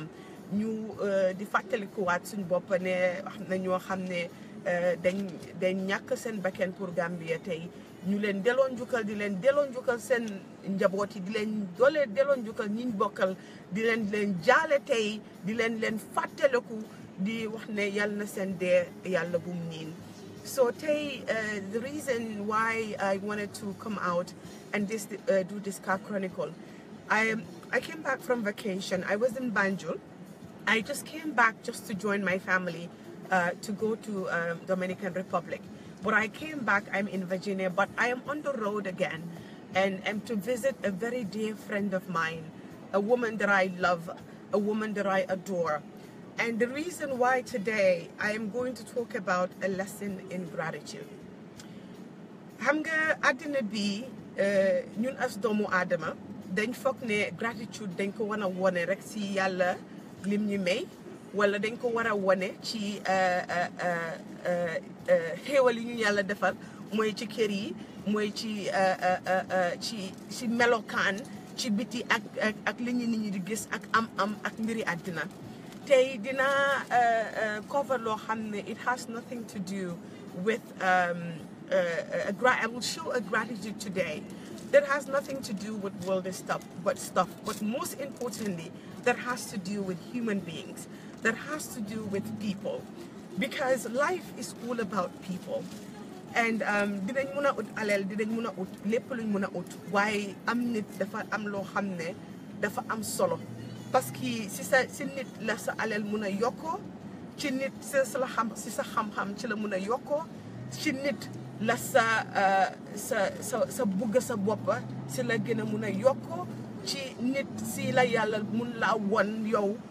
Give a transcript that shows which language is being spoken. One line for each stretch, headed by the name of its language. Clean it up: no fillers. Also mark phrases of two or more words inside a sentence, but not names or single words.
Wolof: ñu di fàttalikuwaat suñ bopp ne wax na ñoo xam ne dañ ñàkk seen bakken pour Gambia tey ñu leen delloo njukkal di leen delloo njukkal seen njaboot yi di leen delloo njukkal ñiñ bokkal di leen jaale tey di leen fàttaliku di wax ne yàlla na seen dee yàlla bum niin
English: So Tay, the reason why I wanted to come out and do this car chronicle, I came back from vacation. I was in Banjul. I just came back just to join my family to go to Dominican Republic. But I came back, I'm in Virginia, but I am on the road again and to visit a very dear friend of mine, a woman that I love, a woman that I adore. And the reason why today I am going to talk about a lesson in gratitude.
Wolof: Xam nga àddina bi ñun as doomu aadama dañ foog ne gratitude dañ ko war a wone rek ci yàlla lim ñu may wala dañ ko war a wone ci xéewal yi ñu yàlla defal mooy ci kër yi mooy ci melokaan ci biti ak li ñu nit ñi di gis ak am ak mbiri àddina. Tey dina cover loo xam ne
English: it has nothing to do with I will show a gratitude today that has nothing to do with worldly stuff, but most importantly that has to do with human beings, that has to do with people, because life is all about people.
Wolof: And dinañ mun a ut alal dinañ mun a ut lépp luñ mun a ut waaye am nit dafa am loo xam ne dafa am solo.
French: Parce que
Wolof: si nit la sa alal mun a yokkoo ci nit si sa xam-xam ci la mun a yokkoo ci nit la sa bugg sa boppa si la gën a mun a yokkoo ci nit si la yàlla mun laa won yow